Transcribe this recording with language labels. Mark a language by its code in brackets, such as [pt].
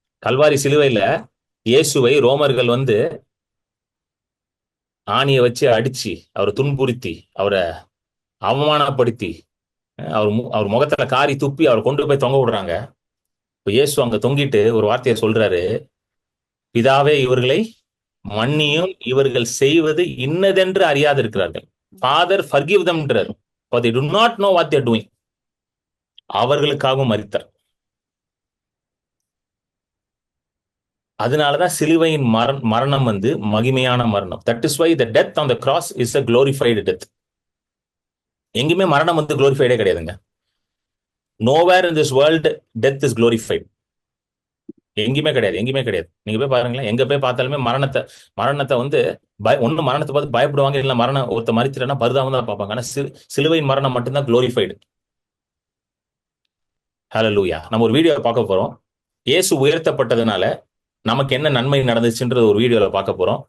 [ta] கல்வாரி சிலுவையில இயேசுவை ரோமர்கள் ஆணியை வச்சு அடிச்சு, அவரை துன்புறுத்தி, அவரை அவமானப்படுத்தி, அவர் முகத்துல காரி துப்பி அவரை கொண்டு போய் தொங்க விடுறாங்க. இப்ப இயேசு அங்க தொங்கிட்டு ஒரு வார்த்தையை சொல்றாரு, பிதாவே இவர்களை மன்னியும், இவர்கள் செய்வது இன்னதென்று அறியாது இருக்கிறார்கள். [en] Father forgive them, for they do not know what they are doing. [ta] அவர்களுக்காகவும் மரித்தார். அதனாலதான் சிலுவையின் மரணம் மகிமையான மரணம். [en] That is why the death on the cross is a glorified death. [ta] எங்குமே மரணம் glorified கிடையாதுங்க. [en] Nowhere in this world death is glorified. [ta] எங்கேயுமே கிடையாது. நீங்க போய் பாருங்களேன், எங்க போய் பார்த்தாலுமே மரணத்தை ஒண்ணு மரணத்தை பார்த்து பயப்படுவாங்க, இல்ல ஒருத்த மரிச்சிட்டா பரிதாபம் தான் பார்ப்பாங்க. ஆனா சிலுவையின் மரணம் மட்டும்தான் glorified. ஹல்லேலூயா. நம்ம ஒரு வீடியோ பார்க்க போறோம். இயேசு உயர்த்தப்பட்டதுனால நமக்கு என்ன நன்மை நடந்துச்சுன்றது ஒரு வீடியோல பார்க்க போறோம்.